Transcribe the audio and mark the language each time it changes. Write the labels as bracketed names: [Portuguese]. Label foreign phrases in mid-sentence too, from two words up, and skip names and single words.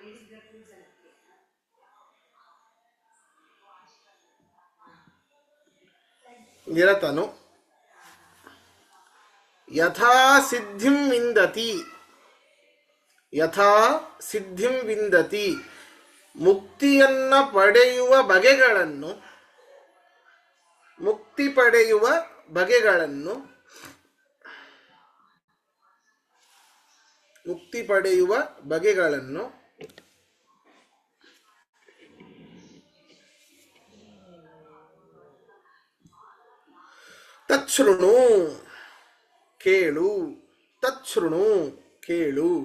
[Sanskrit] ನಿರತನು ಯಥಾ ಸಿದ್ಧಿಂ ವಿಂದತಿ, ಯಥಾ ಸಿದ್ಧಿಂ ವಿಂದತಿ, [Kannada] ಮುಕ್ತಿಯನ್ನ ಪಡೆಯುವ ಬಗೆಗಳನ್ನು, ಮುಕ್ತಿ ಪಡೆಯುವ ಬಗೆಗಳನ್ನು, ಮುಕ್ತಿ ಪಡೆಯುವ ಬಗೆಗಳನ್ನು ತಚ್ಛೃಣು ಕೇಳು, ತಚ್ಛೃಣು ಕೇಳು.